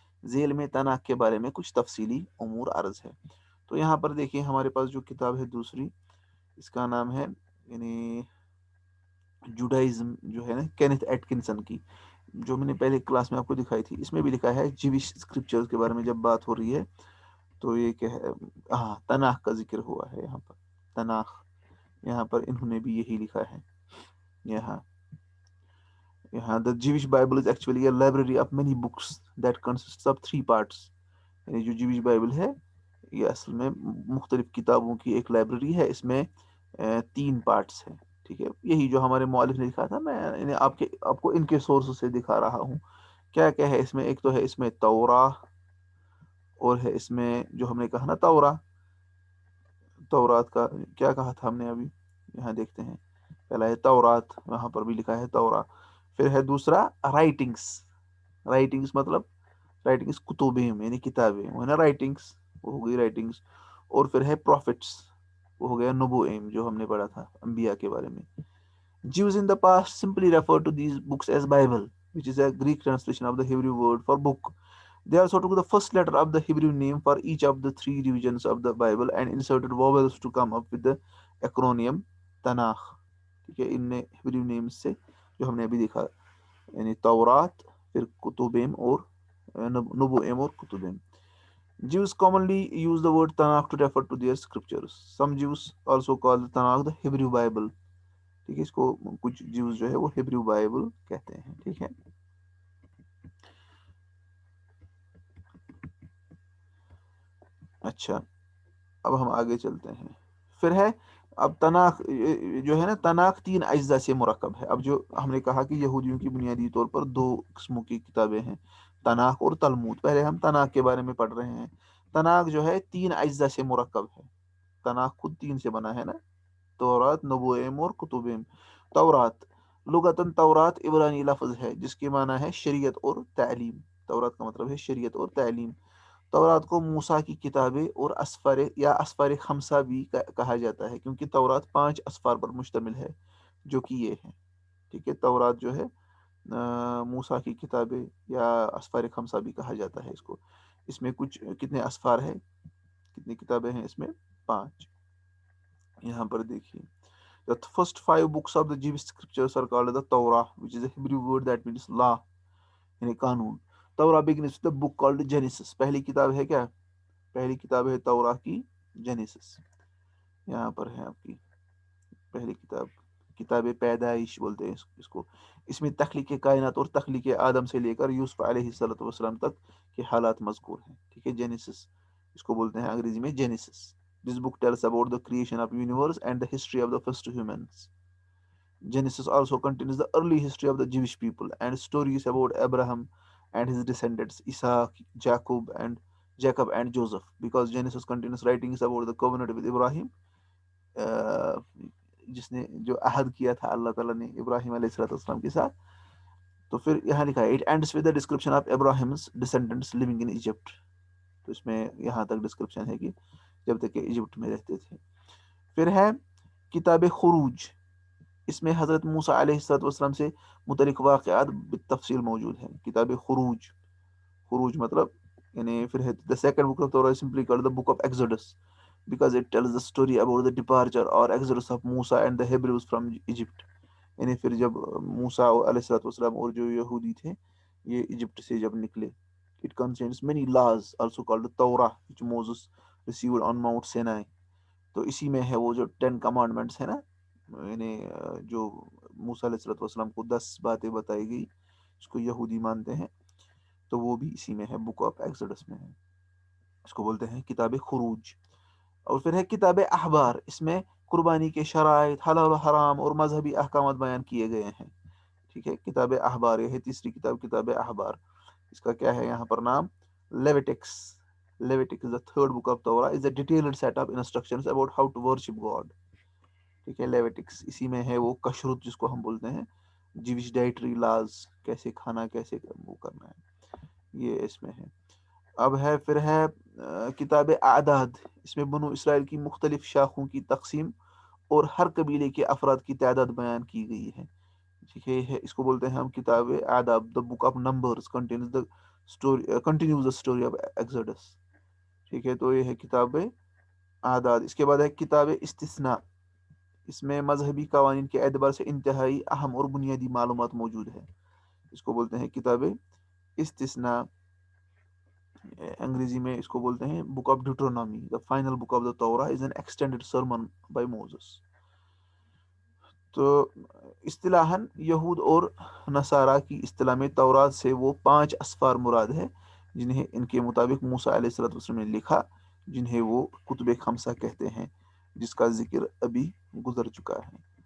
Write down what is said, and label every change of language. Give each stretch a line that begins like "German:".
Urdu: ذیل میں تناخ کے بارے میں کچھ تفصیلی امور عرض ہے. تو یہاں پر دیکھیے ہمارے پاس جو کتاب ہے دوسری، اس کا نام ہے یعنی جوڈائزم، جو ہے نا کینتھ ایٹکنسن کی، جو میں نے پہلے کلاس میں آپ کو دکھائی تھی. اس میں بھی لکھا ہے جیوش اسکرپچرز کے بارے میں جب بات ہو رہی ہے تو یہ کہ ہاں تناخ کا ذکر ہوا ہے یہاں پر. تناخ یہاں پر انہوں نے بھی یہی لکھا ہے. یہاں
English: the Jewish Bible is actually a library of many books that consists of 3 parts.
Urdu: یعنی جو جیوش بائبل ہے یہ اصل میں مختلف کتابوں کی ایک لائبریری ہے. اس میں 3 پارٹس ہیں. ٹھیک ہے، یہی جو ہمارے مؤلف نے لکھا تھا، میں آپ کو ان کے سورس سے دکھا رہا ہوں. کیا کیا ہے اس میں؟ ایک تو ہے اس میں توراہ، اور ہے اس میں جو ہم نے کہا نا تورات کا کیا کہا تھا ہم نے ابھی، یہاں دیکھتے ہیں. پہلا ہے تورات، وہاں پر بھی لکھا ہے تورا. پھر ہے دوسرا رائٹنگس مطلب رائٹنگس کتبیں یعنی کتابیں، وہ ہے نا رائٹنگس، وہ ہو گئی رائٹنگس. اور پھر ہے پروفٹس، وہ ہو گیا نبوئیم جو ہم نے پڑھا تھا انبیاء کے بارے میں.
English: Jews in the past simply referred to these books as Bible, which is a Greek translation of the Hebrew word for book. They also took the first letter of the Hebrew name for each of the 3 divisions of the Bible and inserted vowels to come up with the acronym Tanakh.
Urdu: ٹھیک ہے، ان Hebrew names سے جو ہم نے ابھی دیکھا، یعنی تورات، پھر کتبیم اور نبوئیم اور کتبیم.
English: Jews commonly use the word Tanakh to refer to their scriptures. Some Jews also call the Tanakh the Hebrew Bible.
Urdu: ٹھیک ہے، اس کو کچھ جیوز جو ہے وہ ہیبریو بائبل کہتے ہیں. ٹھیک ہے، اچھا اب ہم آگے چلتے ہیں. پھر ہے اب تناخ، جو ہے نا تناخ 3 اجزاء سے مرکب ہے. اب جو ہم نے کہا کہ یہودیوں کی بنیادی طور پر 2 قسموں کی کتابیں ہیں، تناخ اور تلمود. پہلے ہم تناخ کے بارے میں پڑھ رہے ہیں. تناخ جو ہے 3 اجزاء سے مرکب ہے. تناخ خود 3 سے بنا ہے نا، تورات، نبوئیم اور کتبیم. تورات لغتاً تورات عبرانی لفظ ہے جس کی معنی ہے شریعت اور تعلیم. تورات کا مطلب ہے شریعت اور تعلیم. تورات کو موسیٰ کی کتابیں اور اسفار یا اسفار خمسہ بھی کہا جاتا ہے، کیونکہ تورات 5 اسفار پر مشتمل ہے جو کہ یہ ہیں. ٹھیک ہے، تورات جو ہے موسیٰ کی کتابیں یا اسفار خمسہ بھی کہا جاتا ہے اس کو. اس میں کتنے اسفار ہیں، کتنی کتابیں ہیں اس میں؟ 5. یہاں پر دیکھیے
English: the first 5 books of the Jewish scriptures are called the Torah, which is a Hebrew word that means law
Urdu: یعنی قانون.
English: Torah begins with the book called Genesis.
Urdu: پہلی کتاب ہے کیا؟ پہلی کتاب ہے تورا کی جینیسس. یہاں پر ہے آپ کی پہلی کتاب، کتاب پیدائش بولتے ہیں اس کو. اس میں تخلیق کائنات اور تخلیق آدم سے لے کر یوسف علیہ السلام تک کے حالات مذکور ہیں. ٹھیک ہے، جینیسس اس کو بولتے ہیں انگریزی میں Genesis.
English: This book tells about the creation of universe and the history of the first humans. Genesis also contains the early history of the Jewish people and stories about Abraham and his descendants Isaac, Jacob and Joseph. Because Genesis contains writings about the covenant with Ibrahim,
Urdu: جس نے جو عہد کیا تھا اللہ تعالیٰ نے ابراہیم علیہ السلام کے ساتھ. تو پھر یہاں لکھا ہے
English: It ends with the description of Abraham's descendants living in Egypt.
Urdu: تو اس میں یہاں تک ڈسکرپشن ہے کہ جب تک کہ ایجپٹ میں رہتے تھے. پھر ہے کتاب خروج. اس میں حضرت موسیٰ علیہ السلام سے متعلق واقعات بالتفصیل موجود ہیں. کتاب خروج، خروج مطلب یعنی پھر ہے
English: the second book of Torah is simply called the book of Exodus because it tells the story about the departure or exodus of Musa and the Hebrews from Egypt.
Urdu: یعنی پھر جب موسیٰ علیہ السلام اور جو یہودی تھے یہ ایجپٹ سے جب نکلے.
English: It contains many laws also called the Torah which Moses received on Mount Sinai.
Urdu: تو اسی میں ہے وہ جو 10 commandments ہے نا، یعنی جو موسیٰ علیہ السلام کو 10 باتیں بتائی گئی اس کو یہودی مانتے ہیں، تو وہ بھی اسی میں ہے، بک آف ایکسوڈس میں ہے. اس کو بولتے ہیں کتاب خروج. اور پھر ہے کتاب احبار. اس میں قربانی کے شرائط، حلال و حرام اور مذہبی احکامات بیان کیے گئے ہیں. ٹھیک ہے، کتاب احبار یہ ہے تیسری کتاب، کتاب احبار. اس کا کیا ہے یہاں پر نام؟ لیویٹکس.
English: Leviticus, the third book of Torah, is a detailed set of instructions about how to worship God.
Urdu: ٹھیک ہے، لیویٹکس اسی میں ہے وہ کشرت جس کو ہم بولتے ہیں، جیوش ڈائٹری لاز، کیسے کھانا کیسے وہ کرنا ہے، یہ اس میں ہے. اب ہے پھر ہے کتاب اعداد. اس میں بنو اسرائیل کی مختلف شاخوں کی تقسیم اور ہر قبیلے کے افراد کی تعداد بیان کی گئی ہے. ٹھیک ہے، اس کو بولتے ہیں ہم کتاب اعداد.
English: The book of Numbers continues the story of Exodus.
Urdu: ٹھیک ہے، تو یہ ہے کتاب اعداد. اس کے بعد ہے کتاب استثناء. اس میں مذہبی قوانین کے اعتبار سے انتہائی اہم اور بنیادی معلومات موجود ہے. اس کو بولتے ہیں کتاب استثناء. انگریزی میں اس کو بولتے ہیں book of ڈیوٹرونومی.
English: The final book of the Torah is an extended sermon by Moses.
Urdu: تو اصطلاحاً یہود اور نصارہ کی اصطلاح میں تورات سے وہ 5 اسفار مراد ہے جنہیں ان کے مطابق موسیٰ علیہ السلام نے لکھا، جنہیں وہ کتب خمسہ کہتے ہیں، جس کا ذکر ابھی گزر چکا ہے.